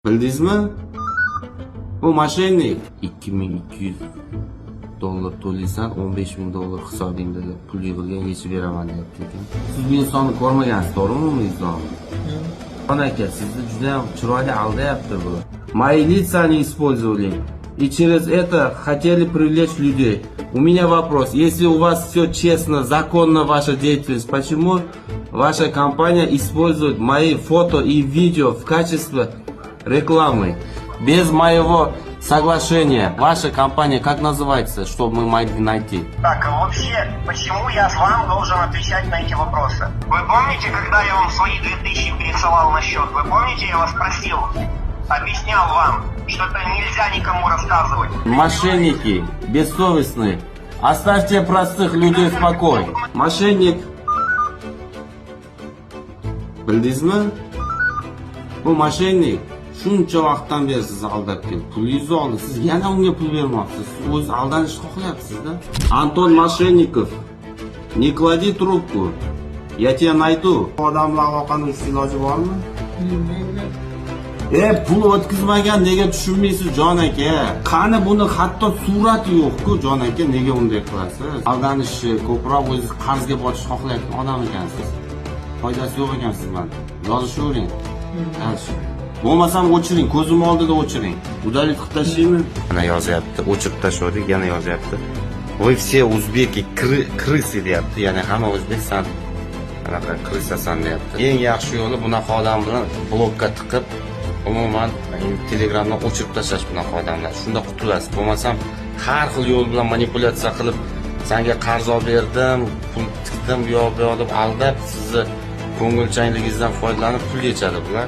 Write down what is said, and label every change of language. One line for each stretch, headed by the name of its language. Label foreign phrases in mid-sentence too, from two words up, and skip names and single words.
Uzbek: Bildingizmi? Bu moshennik. 2200 dollar to'laysan, 15000 dollar hisobingda pul yig'ilgan, yechib beraman deyapti ekan. Siz bu insonni ko'rmagansiz, to'g'rimi bu insonni? Xon aka, sizni juda ham chiroyli aldayapti bu.
Russian: Мои лица не использовали. И через это хотели привлечь людей. У меня вопрос. Если у вас все честно, законно ваша деятельность, почему ваша компания использует мои фото и видео в качестве рекламы? Без моего соглашения. Ваша компания как называется, чтобы мы могли найти? Так, а вообще, почему я вам должен отвечать на эти вопросы? Вы помните, когда я вам свои 2000 пересылал на счет? Вы помните, я вас просил, объяснял вам, что это нельзя никому рассказывать? Мошенники, бессовестные. Оставьте простых людей в покое. Мошенник.
Uzbek: Bildingizmi? Bu moshennik shuncha vaqtdan beri sizni aldab keldi. Pulingizni oldi, siz yana unga pul bermoqchisiz. Siz o'zingiz aldanishni xohlayapsiz-da. Anton Moshennikov,
Russian: не клади трубку. Я тебя найду.
Uzbek: Odamlar aloqani uzish iloji bormi? Pul o'tkazmagan nega tushunmaysiz jon aka? Qani buni hatto surati yo'q-ku jon aka, nega unday qilasiz? Aldanishni ko'proq o'zingiz qarzga botishni xohlayotgan odam ekansiz. Foydasi yo'q ekan sizdan. Yozishavering. Bo'lmasam o'chiring, ko'zim oldida o'chiring. Удалить qilib tashlaymi? Mana yozyapti, o'chirib tashladik, yana yozyapti.
Russian: Вы все узбеки крысы
Uzbek: deyapti, ya'ni hamma o'zbeksan. Anaqa krisasan deyapti. Eng yaxshi yo'li bunaqa odam bilan blokka tiqib, umuman Telegramdan o'chirib tashlash bunaqa odamlar. Shunda qutulasiz. Bo'lmasam har xil yo'l bilan manipulyatsiya qilib, senga qarz olib berdim, pul tikdim, bu yoq bu yoq deb aldab, sizni ko'ngilchanligingizdan foydalanib pul yechadi bular.